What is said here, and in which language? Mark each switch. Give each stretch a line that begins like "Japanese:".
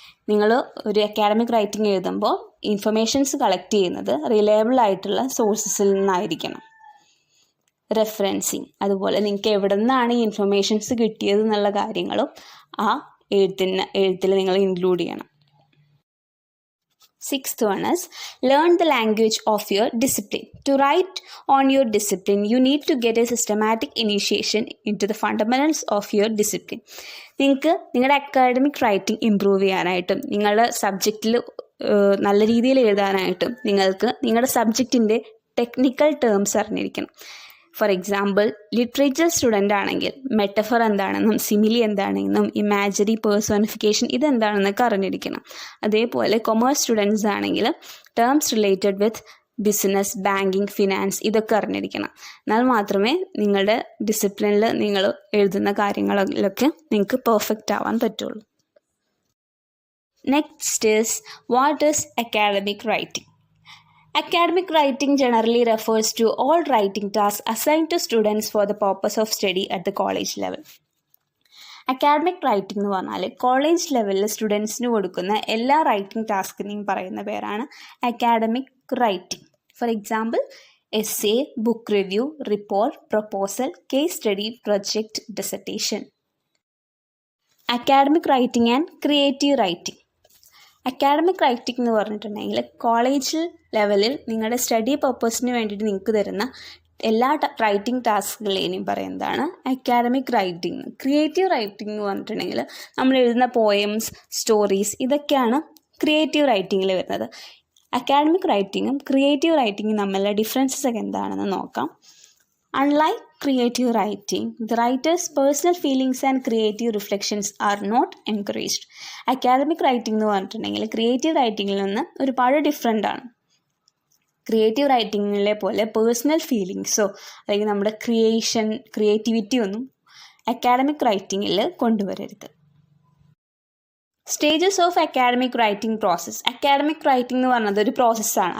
Malayalam: നിങ്ങൾ ഒരു academic writing എഴുതുമ്പോൾ ഇൻഫർമേഷൻസ് കളക്ട് ചെയ്യുന്നത് റിലയബിൾ ആയിട്ടുള്ള സോഴ്സസിൽ നിന്നായിരിക്കണം. റെഫറൻസിങ്, അതുപോലെ നിങ്ങൾക്ക് എവിടെ നിന്നാണ് ഈ ഇൻഫർമേഷൻസ് കിട്ടിയത് എന്നുള്ള കാര്യങ്ങളും ആ എഴുത്തിൽ നിങ്ങൾ ഇൻക്ലൂഡ് ചെയ്യണം.
English: Sixth one is learn the language of your discipline. To write on your discipline, you need to get a systematic initiation into the fundamentals of your discipline.
Malayalam: നിങ്ങൾക്ക് നിങ്ങളുടെ അക്കാഡമിക് റൈറ്റിംഗ് ഇമ്പ്രൂവ് ചെയ്യാനായിട്ടും നിങ്ങളുടെ സബ്ജക്റ്റിൽ നല്ല രീതിയിൽ എഴുതാനായിട്ടും നിങ്ങൾക്ക് നിങ്ങളുടെ സബ്ജക്റ്റിൻ്റെ technical terms അറിഞ്ഞിരിക്കണം. For example, literature student ആണെങ്കിൽ മെറ്റഫർ എന്താണെന്നും സിമിലി എന്താണെന്നും ഇമാജിനറി പേഴ്സോണിഫിക്കേഷൻ ഇതെന്താണെന്നൊക്കെ അറിഞ്ഞിരിക്കണം. അതേപോലെ കൊമേഴ്സ് സ്റ്റുഡൻസ് ആണെങ്കിൽ
English: terms related with
Malayalam: business, banking, finance ഇതൊക്കെ അറിഞ്ഞിരിക്കണം. എന്നാൽ മാത്രമേ നിങ്ങളുടെ ഡിസിപ്ലിനിൽ നിങ്ങൾ എഴുതുന്ന കാര്യങ്ങളിലൊക്കെ നിങ്ങൾക്ക് പെർഫെക്റ്റ് ആവാൻ പറ്റുള്ളൂ.
English: Next is what is academic writing. Academic writing generally refers to all writing tasks assigned to students for the purpose of study at the college level.
Malayalam: Academic writing എന്ന് പറഞ്ഞാൽ കോളേജ് ലെവലിൽ സ്റ്റുഡൻസിന് കൊടുക്കുന്ന എല്ലാ റൈറ്റിംഗ് ടാസ്കിനെയും പറയുന്ന പേരാണ് academic writing.
English: For example, essay, book review, report, proposal, case study, project, dissertation. Academic writing and creative writing.
Malayalam: Academic writing എന്ന് പറഞ്ഞിട്ടുണ്ടെങ്കിൽ കോളേജ് ലെവലിൽ നിങ്ങളുടെ സ്റ്റഡി പർപ്പസിന് വേണ്ടിയിട്ട് നിങ്ങൾക്ക് തരുന്ന എല്ലാ റൈറ്റിംഗ് ടാസ്കുകളെയും പറയുന്നതാണ് അക്കാഡമിക് റൈറ്റിംഗ്. ക്രിയേറ്റീവ് റൈറ്റിംഗ് എന്ന് പറഞ്ഞിട്ടുണ്ടെങ്കിൽ നമ്മൾ എഴുതുന്ന പോയംസ്, സ്റ്റോറീസ് ഇതൊക്കെയാണ് ക്രിയേറ്റീവ് റൈറ്റിങ്ങിൽ വരുന്നത്. അക്കാഡമിക് റൈറ്റിങ്ങും ക്രിയേറ്റീവ് റൈറ്റിങ്ങും തമ്മിലുള്ള ഡിഫറൻസസ് ഒക്കെ എന്താണെന്ന് നോക്കാം.
English: Unlike creative writing, the writer's personal feelings and creative reflections are not encouraged.
Malayalam: Academic writing എന്ന് പറഞ്ഞിട്ടുണ്ടെങ്കിൽ ക്രിയേറ്റീവ് റൈറ്റിങ്ങിൽ നിന്ന് ഒരുപാട് ഡിഫറെൻ്റ് ആണ്. ക്രിയേറ്റീവ് റൈറ്റിങ്ങിലെ പോലെ പേഴ്സണൽ ഫീലിങ്സോ അല്ലെങ്കിൽ നമ്മുടെ ക്രിയേറ്റിവിറ്റി ഒന്നും academic റൈറ്റിങ്ങിൽ കൊണ്ടുവരരുത്.
English: Stages of academic writing process.
Malayalam: Academic writing എന്ന് പറഞ്ഞത് ഒരു പ്രോസസ്സാണ്.